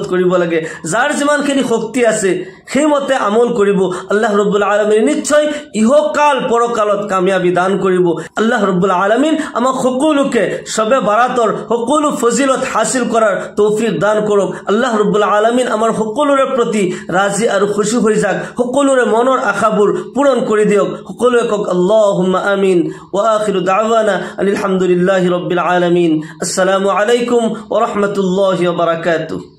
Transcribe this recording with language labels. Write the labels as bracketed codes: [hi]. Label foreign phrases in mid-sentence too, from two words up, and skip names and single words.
[as] কৰিব লাগে যাৰ যিমানখিনি শক্তি আছে সেইমতে আমল কৰিব [ar] الله رب العالمين [as] নিশ্চয় ইহকাল পৰকালত কামিয়াবি দান কৰিব [ar] الله رب العالمين [as] আমাক সকলোকে সবে বাৰাতৰ সকলো ফজিলত হাসিল কৰাৰ তৌফিক দান কৰক [ar] الله رب العالمين [as] আমাৰ সকলোৰে প্ৰতি ৰাজি আৰু খুশি হৈ যাক সকলোৰে মনৰ আশাবোৰ পূৰণ কৰি দিয়ক সকলোৱে কক [ar] اللهم آمين وآخر دعوانا الحمد لله رب العالمين السلام عليكم ورحمة الله وبركاته